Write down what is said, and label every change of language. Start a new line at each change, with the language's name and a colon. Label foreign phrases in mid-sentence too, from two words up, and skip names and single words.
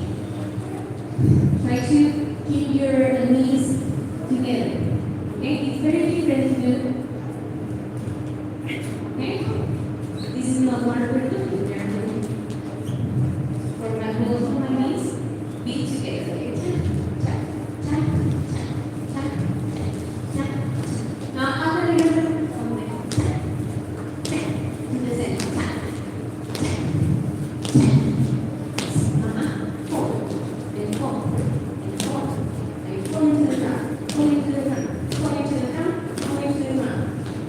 English: Try to keep your knees together. Okay, it's very different to do. Okay, this is not what we're doing. We're doing for my both of my knees, be together. Okay, tap, tap, tap, tap, tap, tap. Now other leg on the tap, tap, in the center, tap, tap, tap. Forward, and forward, and forward, and forward to the front, forward to the front. Going to the front, going to the front.